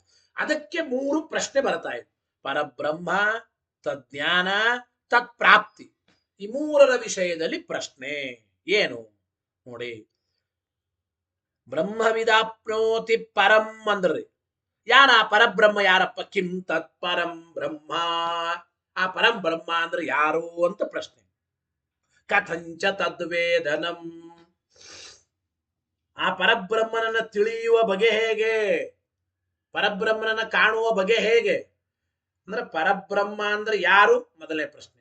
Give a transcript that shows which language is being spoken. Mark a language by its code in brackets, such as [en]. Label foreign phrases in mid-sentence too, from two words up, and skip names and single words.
[kn] ಅದಕ್ಕೆ 3 ಪ್ರಶ್ನೆ ಬರ್ತಾ ಇದೆ: ಪರಬ್ರಹ್ಮ, ತಜ್ಞಾನ, ತತ್ಪ್ರಾಪ್ತಿ. ಈ 3ರ ವಿಷಯದಲ್ಲಿ ಪ್ರಶ್ನೆ ಏನು ನೋಡಿ. [sa] ಬ್ರಹ್ಮವಿದಾಪ್ನೋತಿ ಪರಂ [kn] ಅಂದ್ರಿ ಯಾರ ಪರಬ್ರಹ್ಮ ಯಾರಪ್ಪ? [sa] ಕಿಂ ತತ್ ಪರಂ ಬ್ರಹ್ಮ, [kn] ಆ ಪರಂ ಬ್ರಹ್ಮ ಅಂದ್ರೆ ಯಾರು ಅಂತ ಪ್ರಶ್ನೆ. [sa] ಕಥಂಚ ತದ್ವೇದನಂ, [kn] ಆ ಪರಬ್ರಹ್ಮನನ್ನ ತಿಳಿಯುವ ಬಗೆ ಹೇಗೆ, ಪರಬ್ರಹ್ಮನನ್ನ ಕಾಣುವ ಬಗೆ ಹೇಗೆ ಅಂದ್ರೆ ಪರಬ್ರಹ್ಮ ಅಂದ್ರೆ ಯಾರು ಮೊದಲನೇ ಪ್ರಶ್ನೆ.